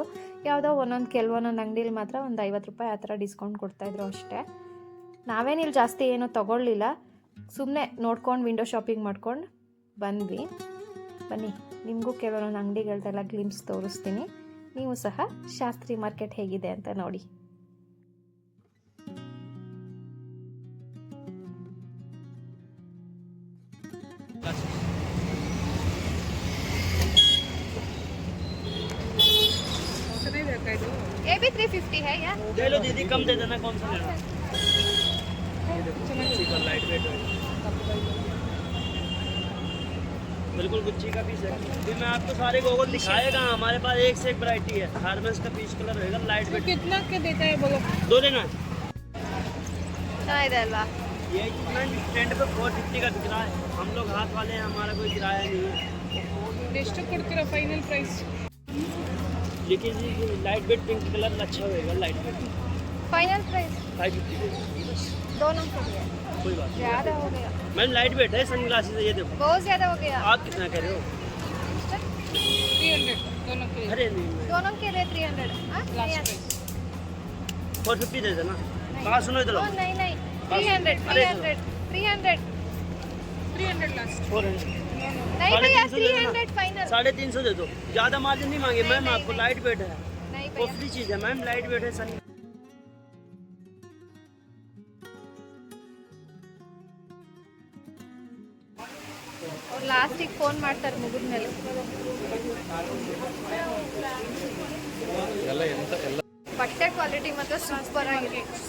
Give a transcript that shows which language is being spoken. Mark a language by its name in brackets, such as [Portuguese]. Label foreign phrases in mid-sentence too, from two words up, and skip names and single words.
[Kannada] ಯಾವುದೋ ಕೆಲವೊಂದೊಂದು ಅಂಗಡೀಲಿ ಮಾತ್ರ ಒಂದು 50 ರೂಪಾಯಿ ಆ ಥರ ಡಿಸ್ಕೌಂಟ್ ಕೊಡ್ತಾಯಿದ್ರು ಅಷ್ಟೇ. ನಾವೇನಿಲ್ಲಿ ಜಾಸ್ತಿ ಏನೂ ತೊಗೊಳ್ಳಿಲ್ಲ, ಸುಮ್ಮನೆ ನೋಡ್ಕೊಂಡು [English] window shopping [Kannada] ಮಾಡ್ಕೊಂಡು ಬಂದ್ವಿ. ಬನ್ನಿ, ನಿಮಗೂ ಕೆಲವೊಂದು ಅಂಗಡಿಗಳದೆಲ್ಲ ಗ್ಲಿಮ್ಸ್ ತೋರಿಸ್ತೀನಿ, ನೀವು ಸಹ ಶಾಸ್ತ್ರಿ ಮಾರ್ಕೆಟ್ ಹೇಗಿದೆ ಅಂತ ನೋಡಿ. [Hindi] ये भी 350 है यार। ले लो दीदी, कम दे देना, कौन सा लेना? [English] light weight [Hindi] है, बिल्कुल गुच्ची का पीस है। फिर मैं आपको सारे गोगल दिखाएगा, हमारे पास एक से एक वैरायटी है। हार्मेंस का [English] peach colour [Hindi] रहेगा, [English] light weight. [Hindi] कितना के देता है बोलो? 2 लेना है। [Kannada] ಚೆನ್ನಾಗಿದೆ ಅಲ್ವಾ? [Hindi] ये स्टैंड पे 450 का बिक रहा है। हम लोग हाथ वाले हैं, हमारा कोई किराया नहीं है। [Kannada] ಎಷ್ಟು ಕೊಡ್ತೀರಾ [English] final price? [Hindi] लेकिन [English] light weight pink colour [Hindi] अच्छा होएगा, [English] light weight final price [Hindi] 550 बस, दोनों के लिए कोई बात नहीं। ज़्यादा हो गया, मैम [English] light weight [Hindi] है, [English] sunglasses [Hindi] है, ये देखो। बहुत ज़्यादा हो गया। आप कितना कह रहे हो? 300 दोनों के लिए। अरे नहीं, दोनों के लिए 300। हाँ? [English] last price [Hindi] 450 दे देना। कहाँ सुनो इधर आओ। नहीं नहीं, 300 लास्ट। 400 नहीं भैया, 300 फाइनल। 350 दे दो, ज़्यादा मार्जिन नहीं मांगे मैम, आपको [English] light weight [Hindi] है, नहीं भैया, कॉस्टली चीज़ है मैम, [English] light weight [Hindi] है सन। [Kannada] ಅವ್ರು ಲಾಸ್ಟಿಗೆ ಫೋನ್ ಮಾಡ್ತಾರೆ ಮುಗಿದ್ಮೇಲೆ. ಬಟ್ಟೆ ಕ್ವಾಲಿಟಿ ಮಾತ್ರ ಸೂಪರ್ ಆಗಿದೆ.